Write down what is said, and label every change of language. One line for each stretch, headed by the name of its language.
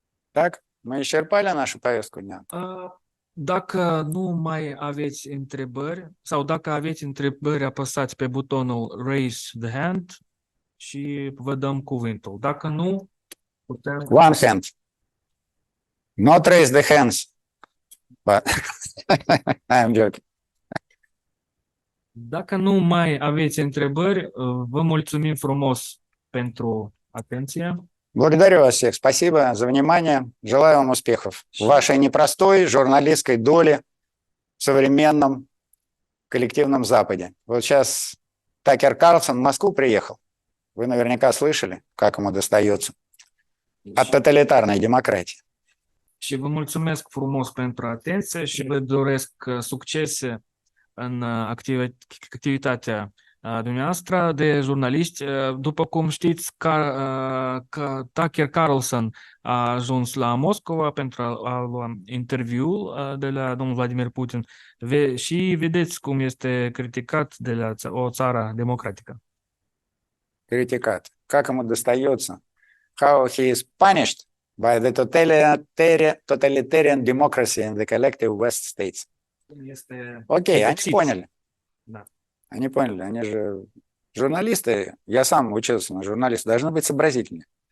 Russian: Так, мы исчерпали нашу повестку дня.
Romanian: Dacă nu mai aveți întrebări sau dacă aveți întrebări, apăsați pe butonul
English: Raise the Hand
Romanian: și vă dăm cuvântul. Dacă nu, putem...
English: One hand. Not raise the hands. But I am joking.
Romanian: Dacă nu mai aveți întrebări, vă mulțumim frumos pentru atenție.
Russian: Благодарю вас всех. Спасибо за внимание. Желаю вам успехов в вашей непростой журналистской доле в современном коллективном Западе. Вот сейчас Такер Карлсон в Москву приехал. Вы наверняка слышали, как ему достается от totalitarной демократии.
Romanian: Și vă mulțumesc frumos pentru atenție și vă doresc succese în activitatea dumneavoastră de jurnaliști. După cum știți, că Tucker Carlson a ajuns la Moscova pentru a lua interviul de la domnul Vladimir Putin și vedeți cum este criticat de la o țară democratică.
Russian: Критикат. Как ему достается
English: how he is punished by the totalitarian democracy in the collective West states.
Russian: Ok, они поняли. Да. Они поняли, они же журналисты, я сам учился на журналиста, должны быть сообразительны.